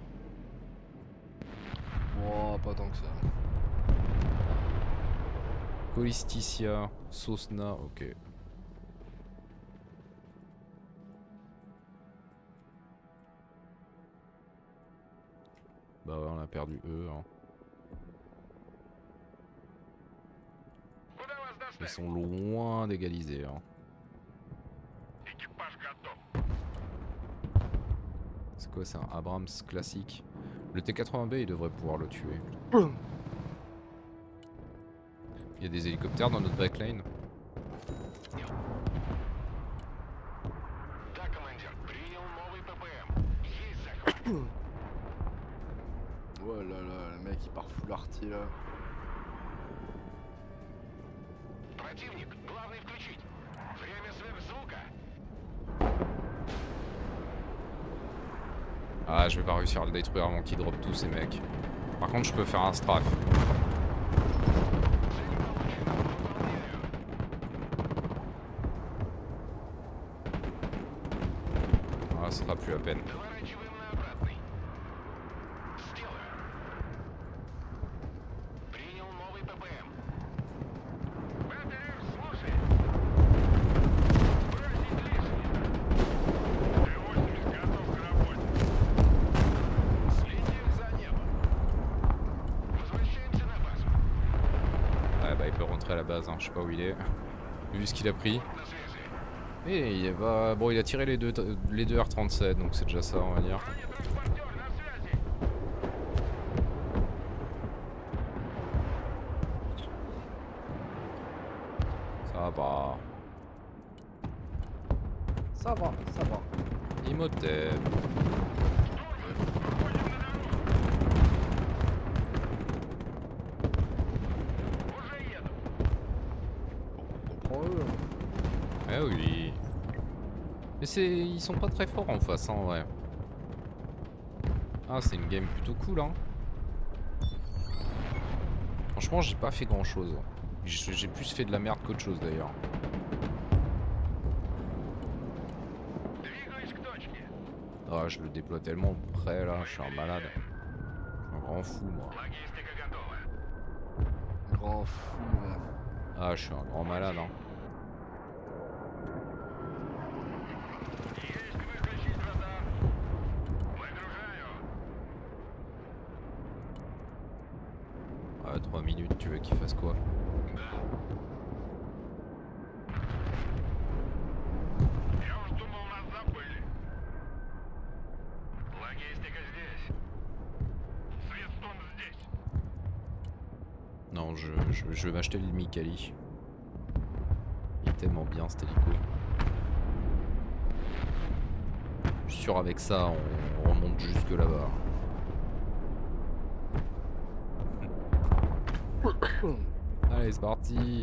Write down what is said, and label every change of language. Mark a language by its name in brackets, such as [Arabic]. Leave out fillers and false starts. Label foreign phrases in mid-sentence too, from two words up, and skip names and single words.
[French] Oh, pas tant que ça. Colisticia, Sosna, ok. Bah ouais, on a perdu eux. Hein. [Russian] Куда вас [French] Ils [Russian] доставить? [French] sont loin d'égaliser. Hein. [Russian] Экипаж готов. [French] C'est quoi, c'est un Abrams classique. Le T-80B, il devrait pouvoir le tuer. Il y a des hélicoptères dans notre backline. [Russian] Да, командир. Принял новый ППМ. Есть захват. [French] Oh là là, le mec il part [English] full arty [French] là. [Russian] Противник. Главный включить. Время сверхзвука. [French] Ah, je vais pas réussir à le détruire avant qu'il drop tous ces mecs. Par contre, je peux faire un strafe. [Russian] Цель получена. Выполняю. [French] Ah, ça sera plus la peine. [Russian] Доворачиваем на обратный. Сделаю. Принял новый ППМ. БТР, слушай. Бросить лишнее. Т-80 готов к работе. Следим за небом. Возвращаемся на базу. [French] Ouais, bah, il peut rentrer à la base, hein. Je sais pas où il est. Vu ce qu'il a pris. [Russian] На связи. [French] Et il va... Bon, il a tiré les deux R-37, donc c'est déjà ça, on va dire. [Russian] Бронетранспортер на связи. [French] Ça va. Ça va, ça va. Imhotep. [Russian] Выходим на дорогу. Уже еду. [French] Reprends-le. Eh oui. Mais c'est... Ils sont pas très forts en face, hein, en vrai. Ah, c'est une game plutôt cool, hein. Franchement, j'ai pas fait grand chose. J'ai plus fait de la merde qu'autre chose, d'ailleurs. [Russian] Двигаюсь к точке. [French] Ah, je le déploie tellement près, là. Je suis un malade. Je suis un grand fou, moi. [Russian] Логистика готова. [French] Grand fou. Ouais. Ah, je suis un grand malade, hein. [Russian] Есть выключить радар. Выгружаю. [French] Ah, 3 minutes, tu veux qu'il fasse quoi? [Russian] Да. Я уж думал, нас забыли. Логистика здесь. Светстон здесь. [French] Non, je vais m'acheter le Mikali. Il est tellement bien, cet hélico. Je suis sûr, avec ça, on remonte jusque là-bas. Allez, c'est parti.